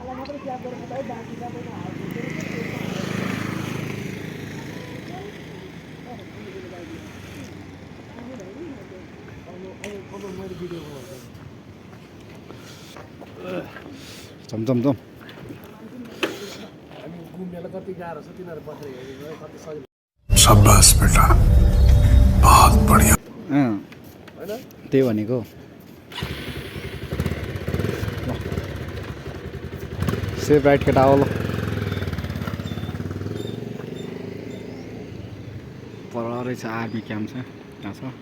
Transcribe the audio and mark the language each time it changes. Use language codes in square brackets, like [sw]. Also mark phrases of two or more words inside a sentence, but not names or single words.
[ne] जम घुम्नेलाई कति गाह्रो छ तिनीहरू बसेर हेरेको कति सजिलो [hi] शाबाश बेटा बहुत बढ़िया [ne] त्यही भनेको सेफ राइट केटा हो ल पर रहेछ आर्मी क्याम्प छ यहाँ छ